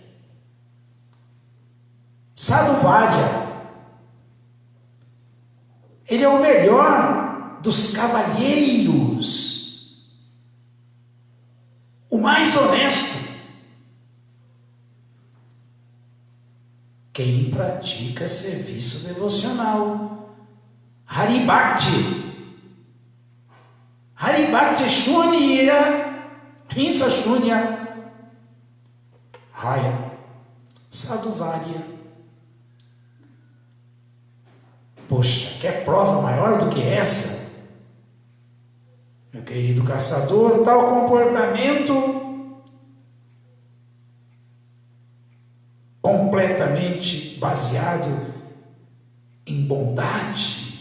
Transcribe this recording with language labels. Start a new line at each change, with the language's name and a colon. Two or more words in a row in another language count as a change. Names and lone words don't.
Portuguese: Sadhuvarya, ele é o melhor dos cavalheiros, o mais honesto. Quem pratica serviço devocional.
Bangla: হরি ভক্তি. হরি ভক্তি শূন্য, হিংসা শূন্য, হয়, সাধুবর্য.
Portuguese: Poxa, quer prova maior do que essa? Meu querido caçador, tal comportamento completamente baseado em bondade,